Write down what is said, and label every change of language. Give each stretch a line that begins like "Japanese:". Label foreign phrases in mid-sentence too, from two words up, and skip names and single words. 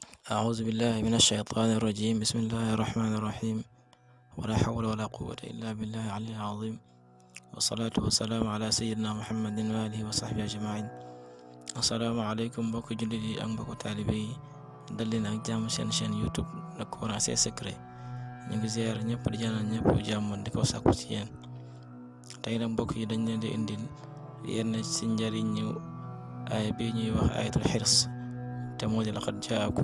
Arabic: أعوذ بالله من الشيطان الرجيم. بسم الله الرحمن الرحيم. ولا حول ولا قوة إلا بالله العلي العظيم. والصلاة والسلام على سيدنا محمد وآله وصحبه أجمعين. السلام عليكم
Wolof: mbokk jullit yi ak mbokk taalibe yi dal leen ak jàmm seen chaîne YouTube Le Coran c'est secret. ñu ngi ziar ñëpp di ñaanal ñëpp jàmm di ko sàkku ci yéen. tey nag mbokk yi dañ leen di indil yenn ci njariñu aaya bi ñuy wax
Arabic: آية الحرز
Wolof: te moo di
Arabic: لقد جاءكم.